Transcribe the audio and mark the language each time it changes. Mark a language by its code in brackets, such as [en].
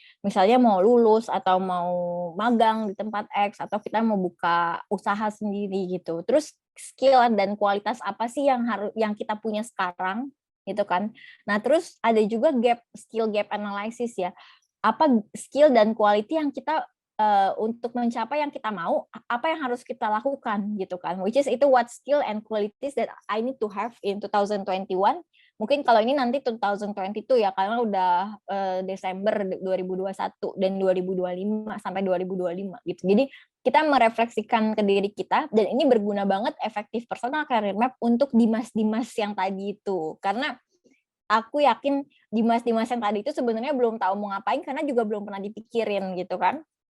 [id] Misalnya mau lulus atau mau magang di tempat X atau kita mau buka usaha sendiri gitu. Terus skill dan kualitas apa sih yang kita punya sekarang gitu kan. Nah, terus ada juga skill gap analysis ya. Apa skill dan quality yang kita untuk mencapai yang kita mau, apa yang harus kita lakukan gitu kan. [en] Which is itu what skill and qualities that I need to have in 2021. [id] Mungkin kalau ini nanti 2022 ya, karena udah Desember 2021 dan 2025 sampai 2025 gitu. Jadi kita merefleksikan ke diri kita dan ini berguna banget efektif personal career map untuk Dimas-Dimas yang tadi itu. Karena aku yakin Dimas-Dimas yang tadi itu sebenarnya belum tahu mau ngapain karena juga belum pernah dipikirin gitu kan.